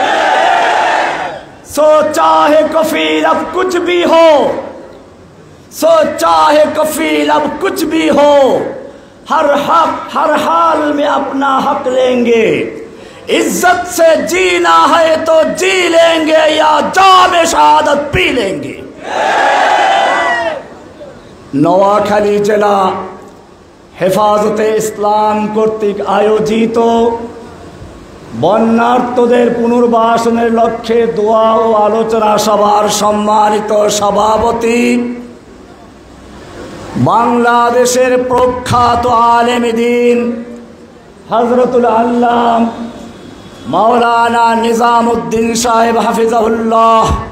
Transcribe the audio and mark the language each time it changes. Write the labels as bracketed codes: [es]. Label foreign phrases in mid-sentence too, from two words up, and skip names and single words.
[ur] سو چاہے کفیل اب کچھ بھی ہو، سو چاہے کفیل اب کچھ بھی ہو، ہر حق ہر حال میں اپنا حق لیں گے. عزت سے جینا ہے تو جی لیں گے یا جام شہادت پی لیں گے. [bn] নোয়াখালী জেলা হেফাজতে ইসলাম কর্তৃক আয়োজিত বন্যার্তদের পুনর্বাসনের লক্ষ্যে দোয়া ও আলোচনা সভার সম্মানিত সভাপতি বাংলাদেশের প্রখ্যাত আলেম দ্বীন হযরতুল আল্লাম মাওলানা নিজামউদ্দিন সাহেব হাফিজাহুল্লাহ